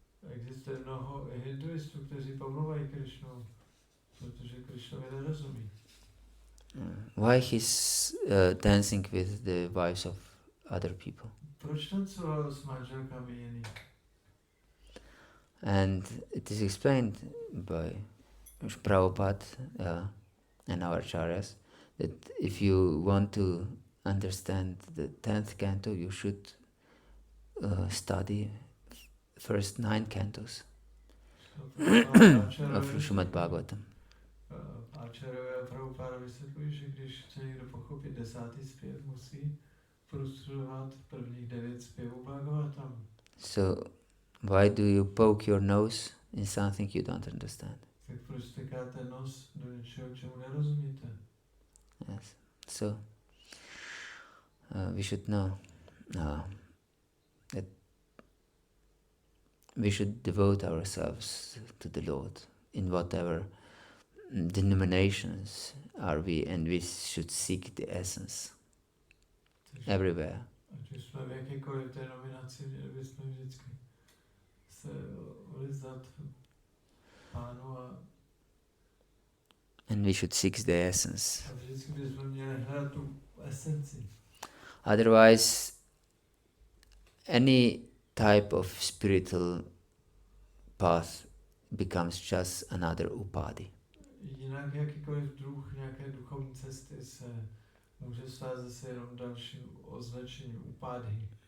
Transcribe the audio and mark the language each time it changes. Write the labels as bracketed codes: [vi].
[cs] Existuje mnoho hinduistů, kteří pomlouvají Krishnu, protože Krishnovi nerozumí. [en] Why he's dancing with the wives of other people? [cs] Proč tancoval s manželkami jiných? [en] And it is explained by Prabhupada and our acharyas that if you want to understand the 10th canto, you should study first 9 cantos of Srimad Bhagavatam. [cs] Acharyové a Prabhupada vysvětlují, že když chce někdo pochopit 10. zpěv, musí prostudovat prvních 9 zpěvů Bhagavatam. [en] So why do you poke your nose in something you don't understand? [cs] Tak proč stekáte nos do něčeho, čemu nerozumíte? [en] Yes. So we should know that we should devote ourselves to the Lord in whatever denominations are we, and we should seek the essence everywhere. [cs] ať už jsme v jakékoliv té nominaci, měli bychom vždycky se odezdat Pánu [en] and we should seek the essence. [cs] a vždycky bychom měli hledat tu esenci. [en] Otherwise, any type of spiritual path becomes just another upadhi. [cs] Jinak jakýkoliv druh nějaké duchovní cesty se může stát zase jenom dalším označením upádhy.